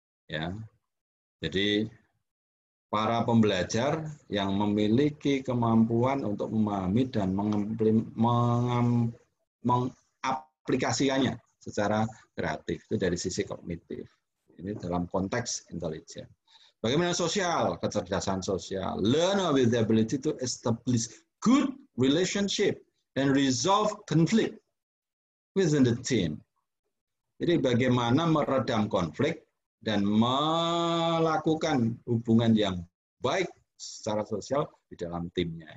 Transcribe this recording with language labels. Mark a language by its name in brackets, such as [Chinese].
[Indonesian] Ya, jadi para pembelajar yang memiliki kemampuan untuk memahami dan mengaplikasikannya secara kreatif, itu dari sisi kognitif. Ini dalam konteks intelijen. Bagaimana sosial? Kecerdasan sosial. [English] Learner with the ability to establish good relationship and resolve conflict within the team. [Indonesian] Jadi bagaimana meredam konflik dan melakukan hubungan yang baik secara sosial di dalam timnya.